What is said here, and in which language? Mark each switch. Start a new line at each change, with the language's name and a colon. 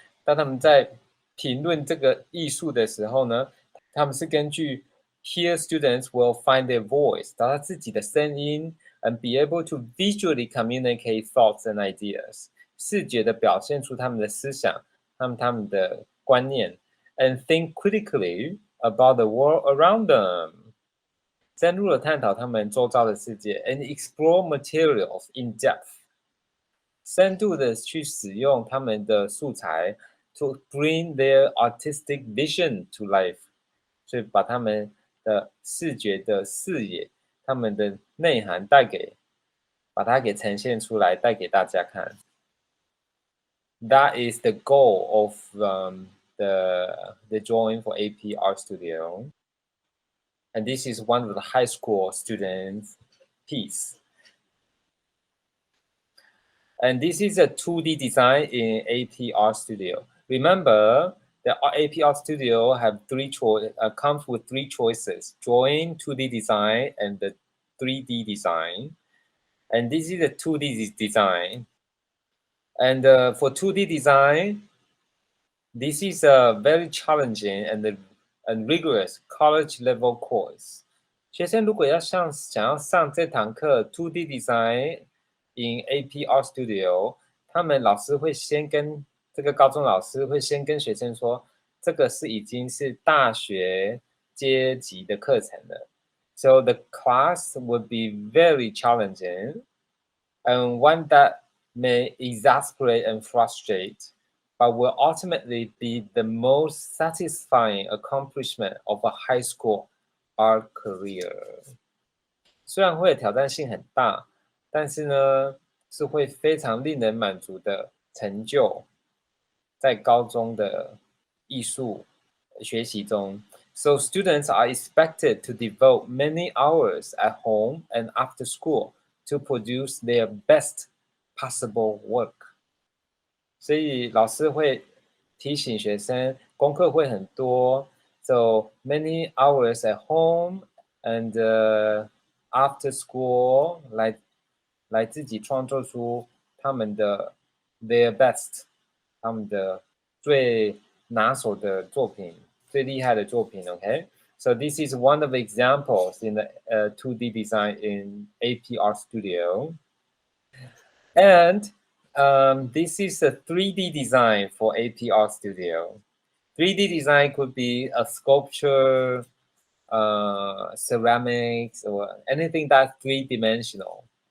Chinese: 当他们在评论这个艺术的时候呢，他们是根据
English: here students will find their voice，
Chinese: 找到自己的声音 ，
English: and be able to visually communicate thoughts and ideas，
Chinese: 视觉的表现出他们的思想，他们的观念 ，
English: and think critically about the world around them，
Chinese: 深入的探讨他们周遭的世界 ，
English: and explore materials in depth。
Chinese: 深度的去使用他们的素材
English: to bring their artistic vision to life，
Chinese: 所以把他们的视觉的视野，他们的内涵把它给呈现出来，带给大家看。
English: That is the goal of the drawing for AP Art Studio, and this is one of the high school students' piece. And this is a 2D design in AP Art Studio. Remember, the AP Art Studio comes with three choices: drawing, 2D design, and the 3D design. And this is a 2D design. And for 2D design, this is a very challenging and rigorous college level course.
Chinese: 学生如果想要上这堂课
English: 2D design in AP Art Studio，
Chinese: 他们老师会先跟这个高中老师会先跟学生说，这个已经是大学阶级的课程了。
English: So the class would be very challenging and one that may exasperate and frustrate, but will ultimately be the most satisfying accomplishment of a high school art career.
Chinese: 虽然会挑战性很大，但是呢，是会非常令人满足的成就，在高中的艺术学习中。
English: So students are expected to devote many hours at home and after school to produce their best possible work.
Chinese: 所以老师会提醒学生，功课会很多。
English: So many hours at home and after school
Chinese: 来自己创作出他们的
English: their best，
Chinese: 他们的最拿手的作品，最厉害的作品。
English: Okay, so this is one of the examples in the 2D design in AP Art Studio, and this is a 3D design for AP Art Studio. 3D design could be a sculpture, ceramics, or anything that's three-dimensional.